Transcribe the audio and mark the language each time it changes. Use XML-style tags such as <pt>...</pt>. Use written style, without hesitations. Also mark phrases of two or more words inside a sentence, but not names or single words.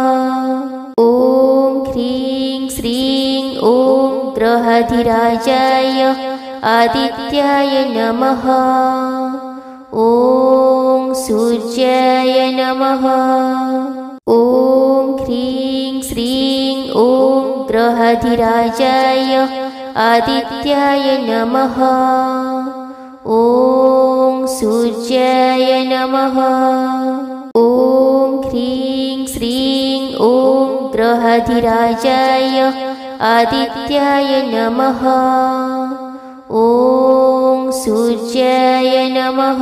<sa>ॐ ह्रीं श्रीं ॐ गृहधिराजाय आदित्याय नमः। ॐ सूर्याय नमः। ॐ ह्रीं श्रीं ॐ गृहधिराजाय आदित्याय नमः। ॐ सूर्याय नमः. ॐ ह्रीं श्रीं ॐ ग्रहाधिराजाय आदित्याय नमः. ॐ सूर्याय नमः.</sa>